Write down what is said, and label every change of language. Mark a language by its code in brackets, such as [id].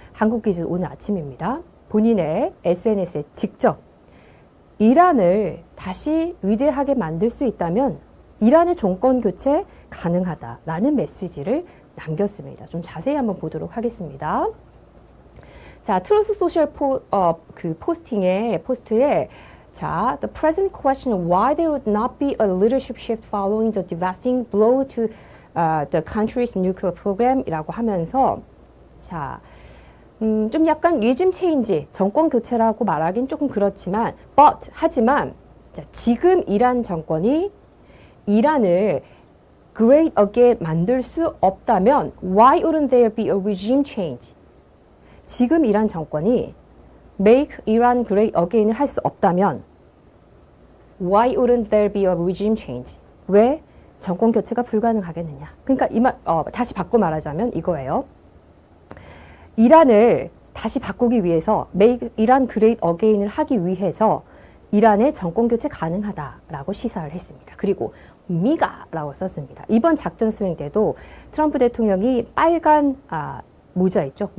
[ko] 한국 기준 오늘 아침입니다. 본인의 SNS에 직접 이란을 다시 위대하게 만들 수 있다면 이란의 정권 교체 가능하다라는 메시지를 남겼습니다. 좀 자세히 한번 보도록 하겠습니다. 자, 트루스 소셜 포스트에 자, [en] the president questioned why there would not be a leadership shift following the devastating blow to the country's nuclear program [ko] 이라고 하면서 자, 좀 약간 리즘 체인지, 정권 교체라고 말하긴 조금 그렇지만 하지만 자, 지금 이란 정권이 이란을 [en] great again [ko] 만들 수 없다면 [en] why wouldn't there be a regime change? [ko] 지금 이란 정권이 [en] make Iran great again [ko] 을 할 수 없다면 [en] why wouldn't there be a regime change? [ko] 왜 정권 교체가 불가능하겠느냐? 그러니까 다시 바꿔 말하자면 이거예요. 이란을 다시 바꾸기 위해서 [en] make Iran great again [ko] 을 하기 위해서 이란의 정권 교체 가능하다라고 시사를 했습니다. 그리고 미가라고 썼습니다. 이번 작전 수행 때도 트럼프 대통령이 빨간 모자 있죠.